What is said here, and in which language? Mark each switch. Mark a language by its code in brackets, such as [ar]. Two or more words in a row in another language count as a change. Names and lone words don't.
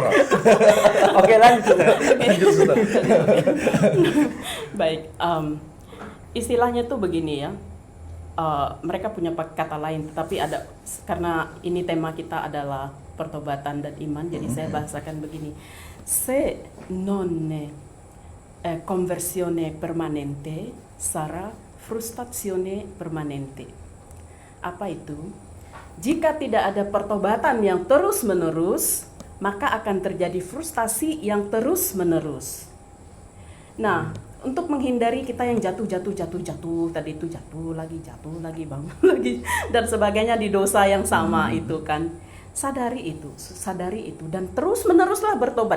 [id] Oke, lanjut. Lanjut, Suster. Baik, istilahnya tuh begini ya. Mereka punya kata lain, tetapi ada, karena ini tema kita adalah pertobatan dan iman, jadi saya bahasakan begini: [it] se non conversione permanente sarà frustrazione permanente. [id] Apa itu? Jika tidak ada pertobatan yang terus menerus, maka akan terjadi frustasi yang terus menerus. Nah, untuk menghindari kita yang jatuh tadi itu jatuh lagi bangun lagi dan sebagainya di dosa yang sama itu kan, sadari itu dan terus meneruslah bertobat.